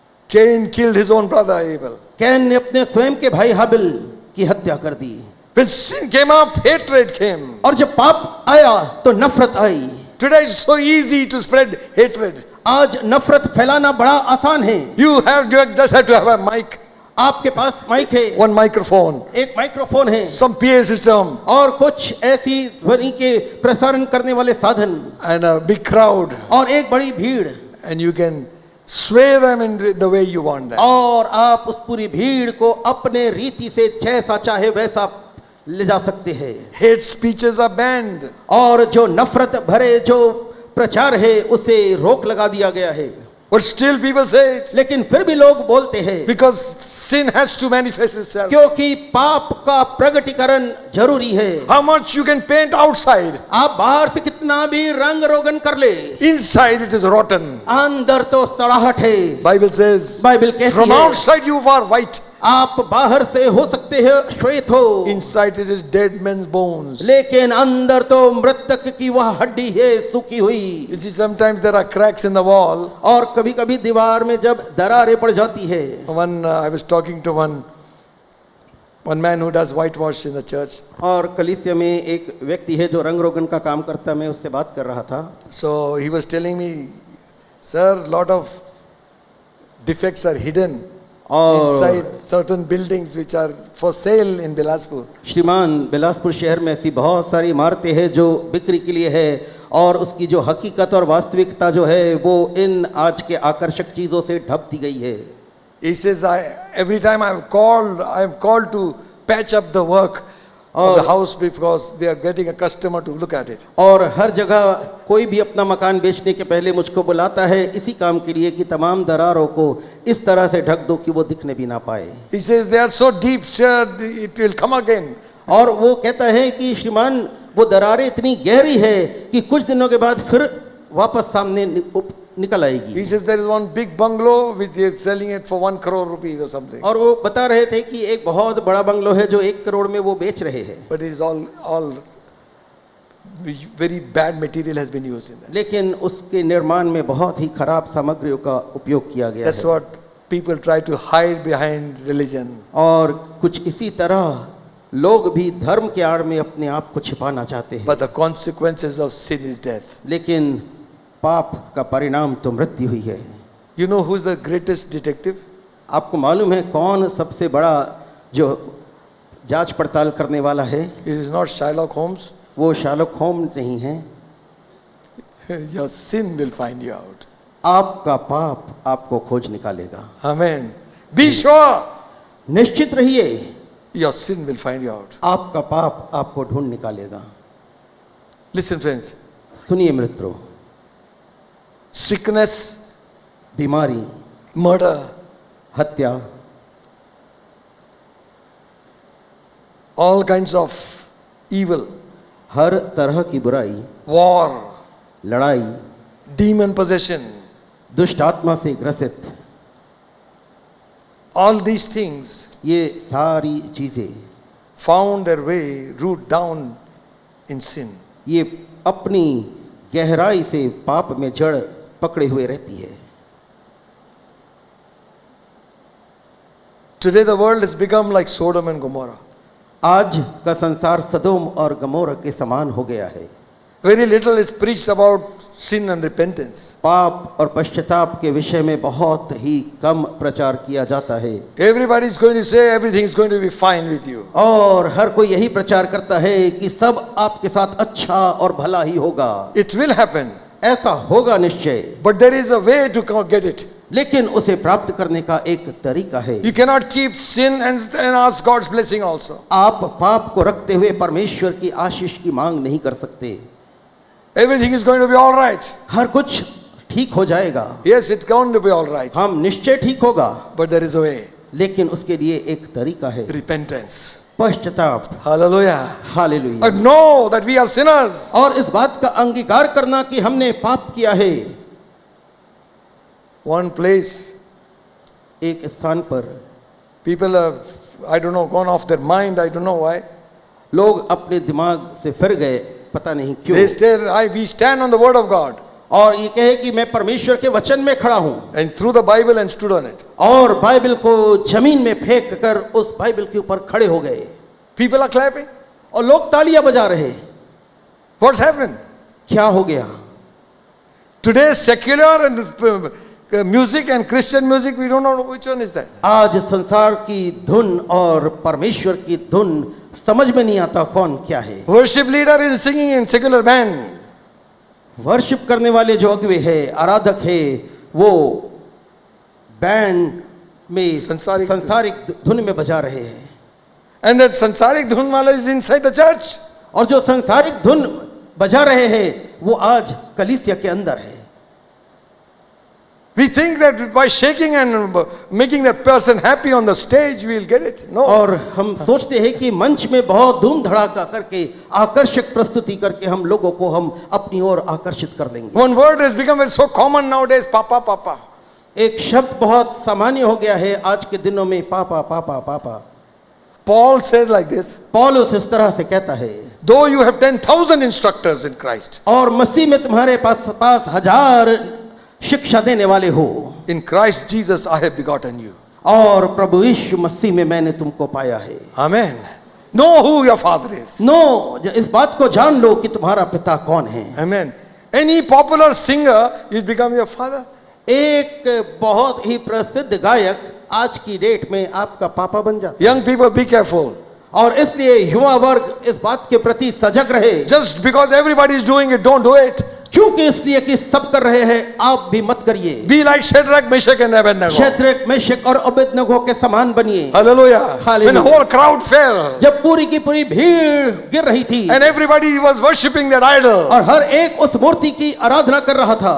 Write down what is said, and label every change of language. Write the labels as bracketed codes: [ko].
[en] Cain killed his own brother Abel. [hi] Can ने अपने स्वयं के भाई हाबिल की हत्या कर दी। [en] When sin came up, hatred came. [hi] और जब पाप आया तो नफरत आई। [en] Today it's so easy to spread hatred. [hi] आज नफरत फैलाना बड़ा आसान है। [en] You just have to have a mic, [hi] आपके पास माइक है, [en] one microphone, [hi] एक माइक्रोफोन है, [en] some PA system, [hi] और कुछ ऐसी ध्वनि के प्रसारण करने वाले साधन, [en] and a big crowd, [hi] और एक बड़ी भीड़, [en] and you can sway them in the way you want them. [hi] और आप उस पूरी भीड़ को अपने रीति से जैसा चाहे वैसा ले जा सकते हैं। [en] Hate speeches are banned. [hi] और जो नफरत भरे जो प्रचार है उसे रोक लगा दिया गया है। [en] But still people say it [hi] लेकिन फिर भी लोग बोलते हैं [en] because sin has to manifest itself. [hi] क्योंकि पाप का प्रगटीकरण जरूरी है। [en] How much you can paint outside, [hi] आप बाहर से कितना भी रंग रोगन कर ले, [en] inside it is rotten. [hi] अंदर तो सड़ाहट है। [en] Bible says, [hi] बाइबल कहती [en] from [hi] है [en] outside you are white, [hi] आप बाहर से हो सकते हैं श्वेत हो, [en] inside it is dead men's bones. [hi] लेकिन अंदर तो मृतक की वह हड्डी है सूखी हुई। [en] You see, sometimes there are cracks in the wall. [hi] और कभी कभी दीवार में जब दरारें पड़ जाती है। [en] I was talking to one man who does whitewash in the church. [hi] और कलीसिया में एक व्यक्ति है जो रंग रोगन का काम करता है, मैं उससे बात कर रहा था। [en] So he was telling me, sir, lot of defects are hidden [hi] और [en] inside certain buildings which are for sale in Bilaspur. [hi] श्रीमान, बिलासपुर शहर में ऐसी बहुत सारी इमारतें हैं जो बिक्री के लिए है, और उसकी जो हकीकत और वास्तविकता जो है वो इन आज के आकर्षक चीजों से ढक दी गई है। [en] He says, every time I am called to patch up the work of the house because they are getting a customer to look at it. [hi] और हर जगह कोई भी अपना मकान बेचने के पहले मुझको बुलाता है इसी काम के लिए कि तमाम दरारों को इस तरह से ढक दो कि वो दिखने भी ना पाए। [en] He says they are so deep, sir, it will come again. [hi] और वो कहता है कि श्रीमान वो दरारें इतनी गहरी है कि कुछ दिनों के बाद फिर वापस सामने निकल आएगी। [en] He says there is one big bungalow which is selling it for 1 crore rupees or something. [hi] और वो बता रहे थे कि एक बहुत बड़ा बंगलो है जो 1 करोड़ में वो बेच रहे हैं। [en] But it is all very bad material has been used in that. [hi] लेकिन उसके निर्माण में बहुत ही खराब सामग्रियों का उपयोग किया गया [en] That's [hi] है। [en] what people try to hide behind religion. [hi] और कुछ इसी तरह लोग भी धर्म के आड़ में अपने आप को छिपाना चाहते हैं। [en] But the consequences of sin is death. [hi] लेकिन पाप का परिणाम तो मृत्यु ही है। [en] You know who is the greatest detective? [hi] आपको मालूम है कौन सबसे बड़ा जो जांच पड़ताल करने वाला है? [en] It is not Sherlock Holmes. [hi] वो शार्लक होम्स नहीं है। [en] Your sin will find you out. [hi] आपका पाप आपको खोज निकालेगा। [en] Amen. Be sure [hi] निश्चित रहिए, [en] your sin will find you out. [hi] आपका पाप आपको ढूंढ निकालेगा। [en] Listen, friends. [hi] सुनिए मित्रों, [en] Sickness, [hi] बीमारी, [en] murder, [hi] हत्या, [en] all kinds of evil, [hi] हर तरह की बुराई, [en] war, [hi] लड़ाई, [en] demon possession, [hi] दुष्ट आत्मा से ग्रसित, [en] all these things [hi] ये सारी चीजें [en] found their way root down in sin. [hi] ये अपनी गहराई से पाप में जड़ पकड़े हुए रहती है। [en] Today the world has become like Sodom and Gomorrah. [hi] आज का संसार सदोम और गमोरा के समान हो गया है। [en] Very little is preached about sin and repentance. [hi] पाप और पश्चाताप के विषय में बहुत ही कम प्रचार किया जाता है। [en] Everybody is going to say everything is going to be fine with you. [hi] और हर कोई यही प्रचार करता है कि सब आपके साथ अच्छा और भला ही होगा। [en] It will happen. [hi] ऐसा होगा निश्चय, [en] But there is a way to get it. [hi] लेकिन उसे प्राप्त करने का एक तरीका है। [en] You cannot keep sin and ask God's blessing also. [hi] आप पाप को रखते हुए परमेश्वर की आशीष की मांग नहीं कर सकते। [en] Everything is going to be all right. [hi] हर कुछ ठीक हो जाएगा। [en] Yes, it's going to be all right. [hi] हम निश्चय ठीक होगा, [en] But there is a way. [hi] लेकिन उसके लिए एक तरीका है, [en] Repentance. [hi] पश्चाताप। [en] Hallelujah. [hi] Hallelujah. [en] And know that we are sinners. [hi] और इस बात का अंगीकार करना कि हमने पाप किया है। [en] One place, [hi] एक स्थान पर [en] people have, I don't know, gone off their mind. I don't know why. [hi] लोग अपने दिमाग से फिर गए, पता नहीं क्यों। [en] We stand on the word of God. [hi] और ये कहे कि मैं परमेश्वर के वचन में खड़ा हूं, [en] And threw the Bible and stood on it. [hi] और बाइबल को जमीन में फेंक कर उस बाइबल के ऊपर खड़े हो गए। [en] People are clapping. [hi] और लोग तालियां बजा रहे। [en] What's happened? [hi] क्या हो गया? [en] Today, secular and music and Christian music, we don't know which one is that. [hi] आज संसार की धुन और परमेश्वर की धुन समझ में नहीं आता कौन क्या है। [en] Worship leader is singing in secular band. [hi] Worship करने वाले जो अगुवे है, आराधक है, वो बैंड में संसारिक धुन में बजा रहे हैं। [en] And that [hi] sansarik dhun wala [en] is inside the church. [hi] और जो संसारिक धुन बजा रहे हैं वो आज कलीसिया के अंदर है। [en] We think that by shaking and making that person happy on the stage, we'll get it. No. [hi] और हम सोचते हैं कि मंच में बहुत धूम धड़ाका करके आकर्षक प्रस्तुति करके हम लोगों को हम अपनी ओर आकर्षित कर लेंगे। [en] One word has become so common nowadays, papa, papa. [hi] एक शब्द बहुत सामान्य हो गया है आज के दिनों में, पापा पापा पापा। [en] Paul said like this, [hi] पौलुस इस तरह से कहता है, [en] though you have 10,000 instructors in Christ, [hi] और मसीह में तुम्हारे पास 1000 शिक्षा देने वाले हो, [en] in Christ Jesus I have begotten you. [hi] और प्रभु यीशु मसीह में मैंने तुमको पाया है। [en] Amen. Know who your father is. [hi] No, इस बात को जान लो कि तुम्हारा पिता कौन है। [en] Amen. Any popular singer, you become your father. [hi] एक बहुत ही प्रसिद्ध गायक आज की डेट में आपका पापा बन जाता है। [en] Young people, be careful. [hi] और इसलिए युवा वर्ग इस बात के प्रति सजग रहे। [en] Just because everybody is doing it, don't do it. [hi] क्योंकि इसलिए कि सब कर रहे हैं, आप भी मत करिए। [en] Be like Shadrach, Meshach and Abednego. [hi] Shadrach, Meshach और अबेदनगो के समान बनिए। [en] Hallelujah. Hallelujah. When the whole crowd fell [hi] जब पूरी की पूरी भीड़ गिर रही थी [en] and everybody was worshipping that idol, [hi] और हर एक उस मूर्ति की आराधना कर रहा था,